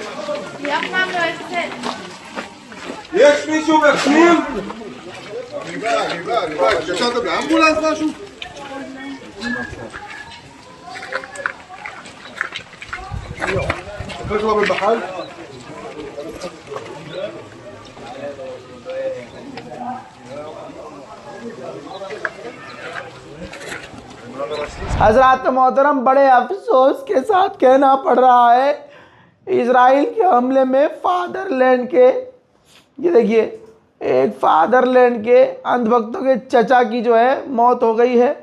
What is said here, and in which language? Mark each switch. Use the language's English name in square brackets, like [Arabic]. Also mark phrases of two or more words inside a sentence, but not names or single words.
[Hebrew] אף פעם לא יוצאת. יש מישהו בפנים? אני בא. התקשרת באמבולנס משהו? אתה כבר בבחל? [Hindi] हजरात मोहतरम, बड़े अफसोस के साथ कहना पड़ रहा है, इजराइल के हमले में फादरलैंड के, ये देखिए, एक फादरलैंड के अंधभक्तों के चचा की जो है मौत हो गई है।